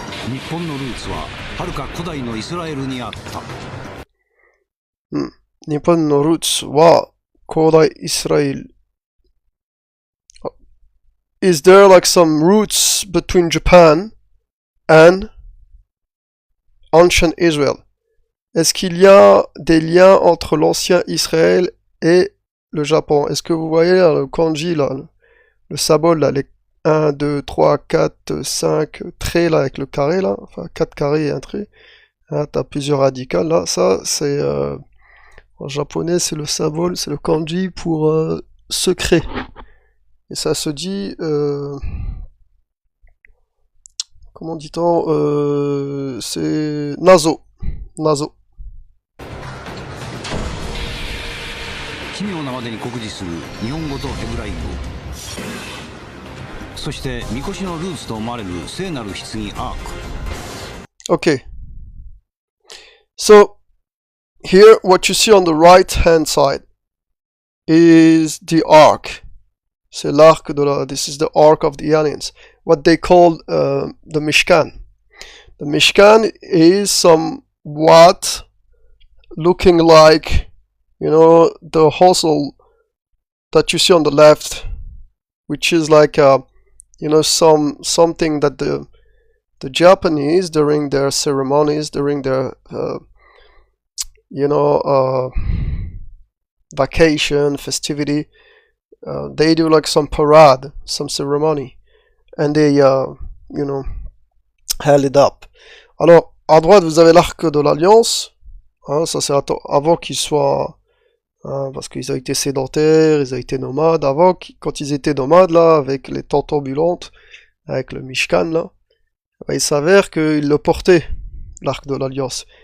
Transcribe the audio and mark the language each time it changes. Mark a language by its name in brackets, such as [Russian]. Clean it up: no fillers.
[Japanese] 日本のルーツははるか古代のイスラエルにあった。日本のルーツは古代イスラエル。 [English] Is there like some roots between Japan and ancient Israel? [French] Est-ce qu'il y a des liens entre l'ancien Israël et le Japon? Est-ce que vous voyez là, le kanji, là, le symbole, là, les 1, 2, 3, 4, 5 traits là avec le carré là, enfin 4 carrés et un trait. Hein, t'as plusieurs radicales là, ça c'est en japonais c'est le symbole, c'est le kanji pour secret. Et ça se dit comment dit-on, c'est nazo. [Japanese] Nazo. 奇妙なまでに酷似する日本語とヘブライ語。そしてみこしのルーツと思われる聖なる棺アーク。 [English] Okay. So here what you see on the right hand side is the ark. [French] C'est l'arc de la, [English] this is the ark of the aliens. What they call the Mishkan. The Mishkan is somewhat looking like, you know, the hostel that you see on the left, which is like you know, something that the Japanese during their ceremonies, during their you know, vacation, festivity, they do like some parade, some ceremony, and they you know, held it up. [French] Alors à droite vous avez l'arc de l'Alliance, hein, ça c'est avant qu'ils soient parce qu'ils ont été sédentaires, ils ont été nomades. Avant, quand ils étaient nomades, là, avec les tentes ambulantes, avec le Mishkan, là, il s'avère qu'ils le portaient, l'arc de l'Alliance.